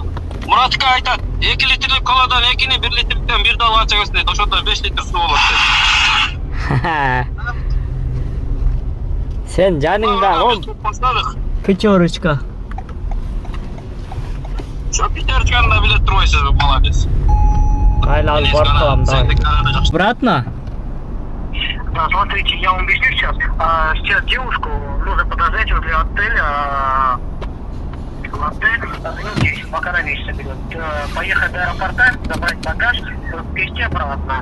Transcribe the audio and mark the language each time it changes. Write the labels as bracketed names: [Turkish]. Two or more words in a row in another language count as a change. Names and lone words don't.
[Kyrgyz] Murat'ka айтат, 2 литрлик коладан 2-ни 1 литрликтен 1 алып чыгасың дейт. Ошондо 5 литр суу болот дейт. Сен жаныңда ол пятерочка. Şu пятерочканы да билет турбайсыз, молодец. Айла алып барып калам да. [Russian] Обратно? Да, смотрите, я вам объясню сейчас. Сейчас девушку нужно подождать возле отеля. Отель, здесь пока на месте берет. Поехать до аэропорта, забрать багаж, перевезти обратно.